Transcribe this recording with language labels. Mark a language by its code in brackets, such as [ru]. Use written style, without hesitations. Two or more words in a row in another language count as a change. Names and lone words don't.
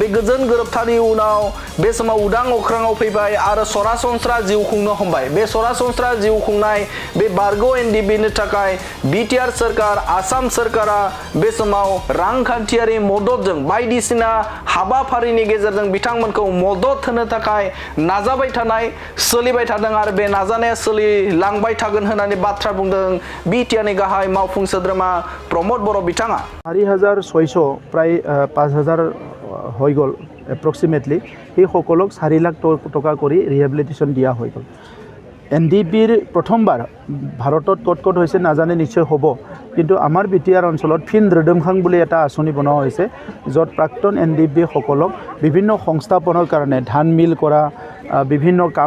[brx] उनाव बे समाव उदां अख्राङाव फैबाय आरो सरासनस्रा जिउ खुंनो हमबाय बे सरासनस्रा जिउ खुंनाय बे बारग' एनडिबिनि थाखाय बिटिआर सरकार आसाम सरकारा बे समाव रांखान्थियारि मददजों बायदिसिना हाबाफारिनि गेजेरजों बिथांमोनखौ मदद होनो थाखाय नाजाबाय थानाय सोलिबाय थादों आरो बे नाजानाया सोलिलांबाय थागोन होननानै बाथ्रा बुंदों बिटिआरनि गाहाय मावफुं सोद्रोमा प्रमद बर' बिथाङा [as] 4,600 প্ৰায় 5,000 হৈ গ'ল এপ্ৰক্সিমেটলি এই সকলক 4 লাখ টকা কৰি ৰিহেবিলিটেশ্যন দিয়া হৈ গ'ল এনডিবিৰ প্ৰথমবাৰ ভাৰতত ক'ত হৈছে নাজানে নিশ্চয় হ'ব কিন্তু আমাৰ বিটিআৰ অঞ্চলত ফিন ৰিডমখাং বুলি এটা আঁচনি বনোৱা হৈছে য'ত প্ৰাক্তন এনডিবি সকলক বিভিন্ন সংস্থাপনৰ কাৰণে ধান মিল কৰা বিভিন্ন কাম